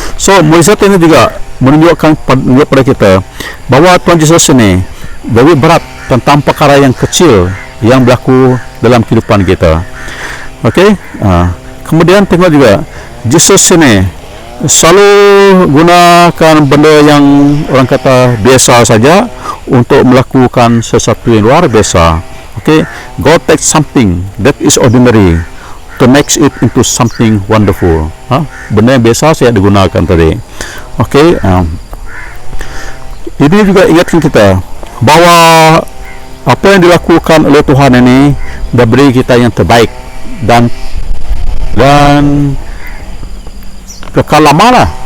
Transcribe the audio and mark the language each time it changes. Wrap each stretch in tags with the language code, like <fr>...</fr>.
<ms>So mukjizat ini juga menunjukkan pada kita bahawa Tuhan Yesus ini lebih berat tentang perkara yang kecil yang berlaku dalam kehidupan kita. Okey. Kemudian tengok juga Yesus ini selalu gunakan benda yang orang kata biasa saja untuk melakukan sesuatu yang luar biasa.</ms> <en>Okay, God takes something that is ordinary to make it into something wonderful.</en> <ms>Benda yang biasa saya digunakan tadi. Okay, ini juga ingatkan kita bahawa apa yang dilakukan oleh Tuhan ini dah beri kita yang terbaik dan kekal lama.</ms>